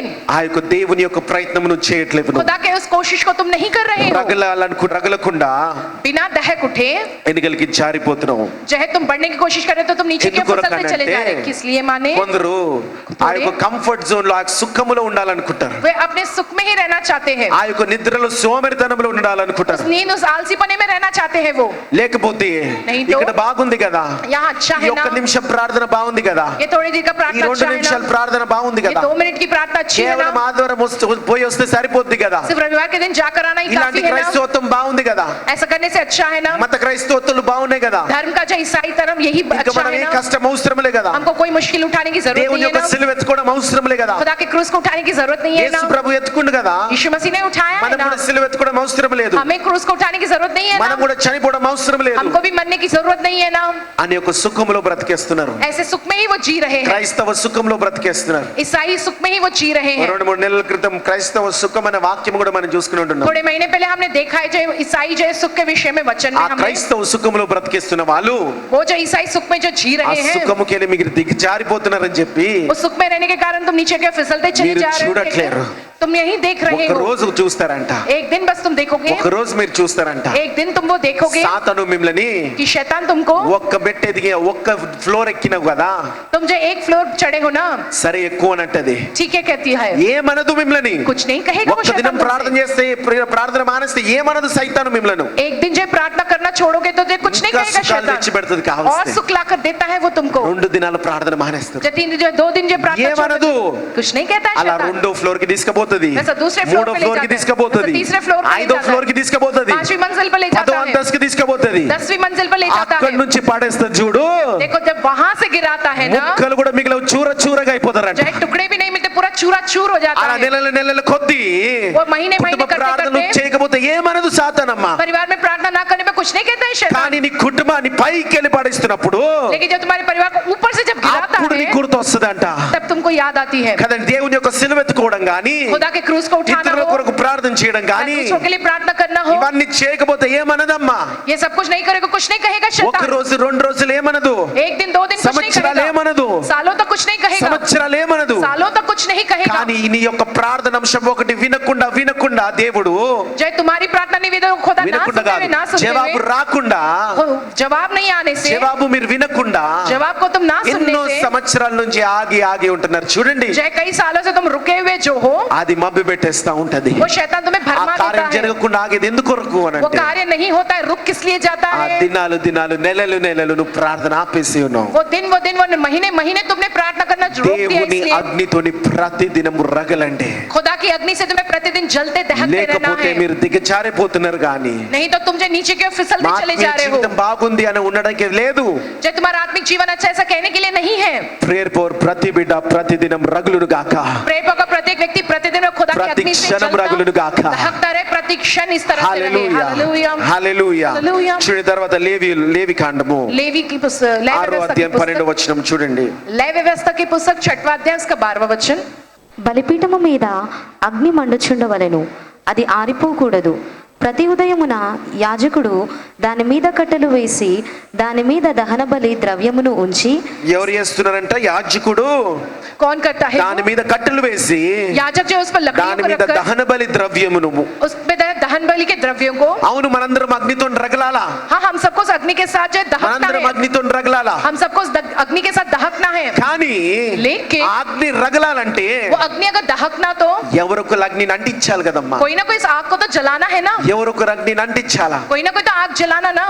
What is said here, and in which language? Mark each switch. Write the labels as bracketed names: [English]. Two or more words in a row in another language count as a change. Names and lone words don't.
[Telugu] ఆ యొక్క దేవుని యొక్క ప్రయత్నం నువ్వు చేయట్లేదు. [Hindi] खुदा के उस कोशिश को तुम नहीं कर रहे हो। [Telugu] రగలకుండా [Hindi] बिना दहक उठे [Telugu] ఎన్నికలకి జారిపోతున్నావు. [Hindi] जो है तुम बढ़ने की कोशिश कर रहे हो तो तुम नीचे की ओर फिसलते चले जा रहे हो। किस लिए माने? [Telugu] కొందరు ఆ యొక్క [English] comfort zone [Telugu] లో ఆ సుఖములో ఉండాలనుకుంటారు. [Hindi] वे अपने सुख में ही रहना चाहते हैं, [Telugu] ఆ యొక్క నిద్రలో సోమరితనంలో ఉండాలనుకుంటారు. [Hindi] उस नींद उस आलसीपने में रहना चाहते हैं वो। [Telugu] లేకపోతే [Hindi] नहीं तो? [Telugu] ఇక్కడ బాగుంది కదా, [Hindi] यहाँ अच्छा [Telugu] ఈ [Hindi] है [Telugu] ఒక్క [Hindi] ना, [Telugu] నిమిషం ప్రార్థన బాగుంది కదా, [Hindi] ये थोड़ी देर का [Telugu] ఈ [Hindi] प्रार्थना 2 अच्छा है [Telugu] నిమిషాల [Hindi] ना, [Telugu] ప్రార్థన బాగుంది [Hindi] ये [Telugu] కదా, [Hindi] 2 मिनट की प्रार्थना अच्छी है [Telugu] కేవలం [Hindi] ना, [Telugu] ఆదివారం పోయి వస్తే సరిపోద్ది కదా, [Hindi] सिर्फ रविवार के दिन जाकर आना ही [Telugu] ఇలాంటి [Hindi] काफी है ना, [Telugu] క్రైస్తవత్వం బాగుంది కదా, [Hindi] ऐसा करने से अच्छा है ना, [Telugu] మత క్రైస్తవత్వాలు బాగున్నాయి కదా, [Hindi] धर्म का जो ईसाई धर्म यही [Telugu] ఇంకా [Hindi] अच्छा [Telugu] మనం [Hindi] है [Telugu] ఏ [Hindi] ना, [Telugu] కష్టం అవసరంలే కదా, [Hindi] हमको कोई मुश्किल उठाने की जरूरत [Telugu] దేవుని [Hindi] नहीं है [Telugu] యొక్క [Hindi] ना, [Telugu] సిలువ ఎత్తుకోవడం అవసరంలే కదా, [Hindi] खुदा के क्रूस को उठाने की जरूरत नहीं है [Telugu] యేసు [Hindi] ना, [Telugu] ప్రభు ఎత్తుకుండు కదా, [Hindi] यीशु मसीह ने उठाया है [Telugu] మనం [Hindi] ना, [Telugu] కూడా సిలువ ఎత్తుకోవడం అవసరం లేదు, [Hindi] हमें क्रूस को उठाने की जरूरत नहीं है [Telugu] మనం [Hindi] ना, [Telugu] కూడా చనిపోవడం అవసరం లేదు [Hindi] हमको भी मरने की जरूरत नहीं है ना, [Telugu] అని ఒక సుఖంలో బ్రతికేస్తున్నారు. [Hindi] ऐसे सुख में ही वो जी रहे हैं, [Telugu] క్రైస్తవ సుఖంలో బ్రతికేస్తున్నారు. [Hindi] ईसाई सुख में ही वो जी रहे हैं। [Telugu] 2-3 నెలల క్రితం క్రైస్తవ సుఖం అనే వాక్యం కూడా మనం చూసుకుని ఉంటున్నాం. [Hindi] थोड़े महीने पहले हमने देखा है जो ईसाई जो है सुख के विषय में वचन [Telugu] ఆ [Hindi] में हमने [Telugu] క్రైస్తవ సుఖంలో బ్రతికేస్తున్న వాళ్ళు [Hindi] वो जो ईसाई सुख में जो जी [Telugu] ఆ [Hindi] रहे हैं, [Telugu] సుఖముకి మీరు దిగజారిపోతున్నారని చెప్పి [Hindi] उस सुख में रहने के कारण तुम नीचे के फिसलते चले [Telugu] మీరు [Hindi] जा रहे [Telugu] చూడట్లేరు. [Hindi] हो, तुम यही देख रहे [Telugu] ఒక [Hindi] हो। [Telugu] రోజు చూస్తారంట, [Hindi] एक दिन बस तुम देखोगे, [Telugu] ఒక రోజు మీరు చూస్తారంట, [Hindi] एक दिन तुम वो देखोगे [Telugu] సాతాను మిమ్మల్ని [Hindi] कि शैतान तुमको, [Telugu] ఒక్క బెట్ ఎదిగి ఒక్క ఫ్లోర్ ఎక్కినావు కదా, [Hindi] तुम जो एक फ्लोर चढ़े हो ना, [Telugu] సరే ఎక్కువ అనంటది, [Hindi] ठीक है कहती है, [Telugu] ఏమనదు మిమ్మల్ని. [Hindi] कुछ नहीं कहेगा वो [Telugu] ఒక్క దినం [Hindi] शैतान [Telugu] ప్రార్థన [Hindi] तुमसे। [Telugu] చేస్తే ప్రార్థన మానేస్తే ఏమనదు సైతాను మిమ్మల్ని. [Hindi] एक दिन जो प्रार्थना करना छोड़ोगे तो कुछ नहीं [Telugu] ఇంకా [Hindi] कहेगा [Telugu] సుఖాలు తెచ్చి పెడుతుంది [Hindi] शैतान, और [Telugu] కావాల్సి. [Hindi] सुख लाकर देता है वो तुमको। [Telugu] 2 దినాలు ప్రార్థన మానేస్తారు, [Hindi] जो 2 दिन जो प्रार्थना [Telugu] ఏమనదు. [Hindi] छोड़, कुछ नहीं कहता है [Telugu] అలా [Hindi] शैतान। [Telugu] 2వ ఫ్లోర్ కి తీసుకుపోతుంది, [Hindi] वैसा दूसरे फ्लोर [Telugu] 3వ [Hindi] पे ले [Telugu] ఫ్లోర్ కి [Hindi] जाता है, [Telugu] తీసుకుపోతుంది, [Hindi] वैसा तीसरे फ्लोर पे ले [Telugu] 5వ [Hindi] जाता [Telugu] ఫ్లోర్ [Hindi] है, [Telugu] కి తీసుకుపోతుంది, [Hindi] 5वीं मंजिल पर ले [Telugu] 10వ [Hindi] जाता है, [Telugu] అంతస్తుకి తీసుకుపోతుంది. [Hindi] 10वीं मंजिल पर ले जाता [Telugu] అక్కడి [Hindi] है। [Telugu] నుంచి పడేస్తుంది చూడు, [Hindi] देखो जब वहां से गिराता है ना, [Telugu] ముక్కలు కూడా మిగిలిన చూర చూరగా అయిపోతారంట. [Hindi] जो है टुकड़े भी नहीं मिलते, पूरा चूरा चूर हो जाता [Telugu] అలా [Hindi] है। [Telugu] నెలల నెలల కొద్దీ [Hindi] वो महीने [Telugu] కుటుంబ [Hindi] महीने करते [Telugu] ప్రార్థనలు [Hindi] करते [Telugu] చేయకపోతే ఏమనదు సాతానమ్మా. [Hindi] परिवार में प्रार्थना ना करने में कुछ नहीं कहता है शैतान, [Telugu] కానీ నీ కుటుంబాన్ని పైకి వెళ్ళి పడేస్తున్నప్పుడు [Hindi] लेकिन जब तुम्हारे परिवार को ऊपर से जब गिराता [Telugu] అప్పుడు [Hindi] है [Telugu] నీకు గుర్తు వస్తుందంట [Hindi] तब तुमको याद आती है। [Telugu] కదండి. దేవుని యొక్క సిలువ ఎత్తుకోవడం గాని, [Hindi] खुदा के क्रूस को उठाना [Telugu] ఇతరుల [Hindi] हो, [Telugu] కొరకు ప్రార్థన చేయడం గాని, [Hindi] दूसरों के लिए प्रार्थना करना हो, [Telugu] ఇవన్నీ చేయకపోతే ఏమనదమ్మా. [Hindi] ये सब कुछ नहीं करेगा, कुछ नहीं कहेगा [Telugu] ఒక [Hindi] शैतान। [Telugu] రోజు రెండు రోజులు ఏమనదు, [Hindi] एक दिन दो दिन कुछ नहीं [Telugu] సంవత్సరాలు [Hindi] कहेगा, [Telugu] ఏమనదు, [Hindi] सालों तक कुछ नहीं कहेगा, [Telugu] సంవత్సరాలు ఏమనదు. [Hindi] सालों तक कुछ नहीं कहेगा। [Telugu] కానీ నీ యొక్క ప్రార్థన అంశం ఒకటి వినకుండా వినకుండా దేవుడు [Hindi] जय तुम्हारी प्रार्थना निवेदन को खुदा ना [Telugu] వినకుండా [Hindi] सुनते हुए, ना [Telugu] కాదు, [Hindi] सुनते [Telugu] జవాబు [Hindi] हुए, [Telugu] రాకుండా, [Hindi] जवाब नहीं आने से, [Telugu] జవాబు మీరు వినకుండా [Hindi] जवाब को तुम ना सुनने [Telugu] ఎన్నో [Hindi] से, [Telugu] సంవత్సరాల నుంచి ఆగి ఆగి ఉంటున్నారు చూడండి. [Hindi] जय कई सालों से तुम रुके हुए जो हो, [Telugu] అది మబ్బి పెట్టేస్తా ఉంటది. [Hindi] वो शैतान तुम्हें [Telugu] ఆ [Hindi] भरमा [Telugu] కార్యం [Hindi] देता है। [Telugu] జరగకుండా ఆగేది ఎందుకు కొరకు అని [Hindi] वो [Telugu] అంటే, [Hindi] कार्य नहीं होता है, रुक किस लिए जाता [Telugu] ఆ [Hindi] है? [Telugu] దినాలు దినాలు నెలలు నెలలు నువ్వు ప్రార్థన ఆపేసి ఉన్నావు. [Hindi] वो दिन वो महीने महीने तुमने प्रार्थना करना रोक दिया, [Telugu] దేవుని [Hindi] इसलिए [Telugu] అగ్నితోని ప్రతి దినము రగలండి. [Hindi] खुदा की अग्नि से तुम्हें प्रतिदिन जलते दहकते रहना [Telugu] లేకపోతే [Hindi] है, [Telugu] మీరు దిగజారిపోతున్నారు కానీ [Hindi] नहीं तो तुम जो नीचे की ओर फिसलते [Telugu] మా [Hindi] चले [Telugu] ఆత్మీయ [Hindi] जा रहे हो। [Telugu] జీవితం బాగుంది అని ఉండడానికి లేదు. [Hindi] जो तुम्हारा आत्मिक जीवन अच्छा ऐसा कहने के लिए नहीं है। [English] prayer for [Telugu] ప్రతి బిడ్డ ప్రతి దినం రగులును గాక, [Hindi] प्रेम का प्रत्येक व्यक्ति प्रतिदिन में खुदा की [Telugu] ప్రతి [Hindi] अग्नि से [Telugu] క్షణం రగులును [Hindi] जलता [Telugu] గాక. [Hindi] दहकता रहे, प्रति क्षण इस तरह से रहे। [Telugu] హల్లెలూయా [Hindi] हालेलुया, [Telugu] హల్లెలూయా. హల్లెలూయా. చూడండి తర్వాత లేవి కాండము [Hindi] लेवी की पुस्तक, लय [Telugu] 6వ [Hindi] व्यवस्था की [Telugu] అధ్యాయం 12వ [Hindi] पुस्तक, [Telugu] వచనం చూడండి. [Hindi] लय व्यवस्था की पुस्तक 6वां अध्याय उसका 12वां वचन। [Telugu] బలిపీఠము మీద అగ్ని మండుచుండవలెను, అది ఆరిపోకూడదు. ప్రతి ఉదయమున యాజకుడు దాని మీద కట్టెలు వేసి దాని మీద దహన బలి ద్రవ్యమును ఉంచి, ఎవరు చేస్తున్నారంట? యాజకుడు [Hindi] कौन करता है? [Telugu] దాని మీద కట్టెలు వేసి [Hindi] याजक जो उस पर [Telugu] దాని [Hindi] लकड़ियों को [Telugu] మీద [Hindi] रखकर [Telugu] దహన బలి ద్రవ్యమును. [Hindi] उसमें दहन बलि के द्रव्यों को, [Telugu] అవును మనందరం అగ్నితో రగలాలా, [Hindi] हाँ हम सबको उस अग्नि के साथ जो है दहकना [Telugu] మనందరం [Hindi] है, [Telugu] అగ్నితో రగలాలా. [Hindi] हम सबको उस अग्नि के साथ दहकना है। [Telugu] కానీ [Hindi] लेकिन [Telugu] ఆ అగ్ని రగలాలంటే [Hindi] वो अग्नि अगर दहकना तो [Telugu] ఎవరొకరు అగ్నిని అంటించాలి కదమ్మా. [Hindi] कोई ना कोई इस आग को तो जलाना है ना, [Telugu] ఎవరొకరు అగ్నిని అంటించాలా. [Hindi] कोई ना कोई तो आग जलाना ना।